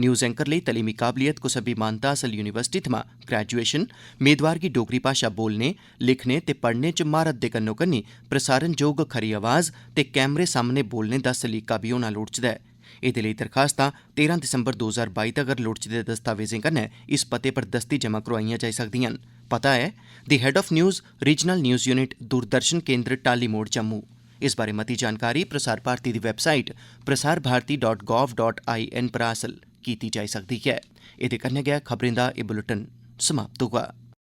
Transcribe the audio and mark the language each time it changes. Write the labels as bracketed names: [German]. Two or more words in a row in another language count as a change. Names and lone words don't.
[English] news anchor [Dogri] लेई तलीमी काबलियत कुसै बी मानता हासल यूनिवर्सिटी थमां ग्रेजुएशन, मेदवार गी डोगरी भाशा बोलने, लिखने ते पढ़ने च म्हारत दे कन्नो-कन्नी प्रसारणजोग खरी आवाज़ ते कैमरे सामने बोलने दा सलीका बी होना लोड़चदा ऐ। एह्दे लेई दरखास्तां 13 दिसंबर 2022 तगर लोड़चदे दस्तावेजें कन्नै इस पते पर दस्ती जमा करोआइयां जाई सकदिआं न। पता है [English] The Head of News, Regional News Unit, [Dogri] दूरदर्शन केंद्र, टाली मोड़, जम्मू। इस बारै मती जानकारी प्रसार भारती दी वैबसाइट prasarbharati.gov.in पर हासल कीती जाई सकदी ऐ। एह्दे कन्नै गै खबरें दा एह् बुलेटिन समाप्त होगा।